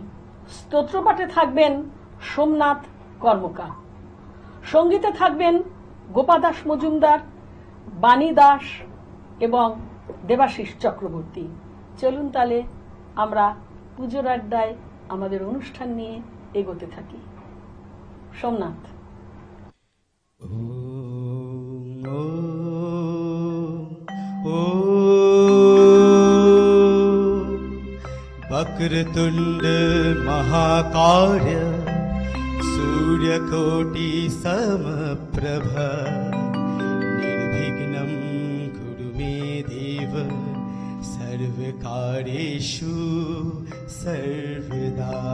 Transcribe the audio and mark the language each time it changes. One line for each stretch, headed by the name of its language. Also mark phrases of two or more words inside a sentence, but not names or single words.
Bangla: স্তোত্রপাঠে থাকবেন সোমনাথ কর্মকার, সঙ্গীতে থাকবেন গোপাদাস মজুমদার, বাণী দাস এবং দেবাশিস চক্রবর্তী। চলুন তাহলে আমরা পুজোর আড্ডায় আমাদের অনুষ্ঠান নিয়ে এগোতে থাকি। সোমনাথ।
Sanskrit: वक्रतुंड महाकाय सूर्यकोटि समप्रभ निर्विघ्नं कुरु मे देव सर्वकार्येषु सर्वदा।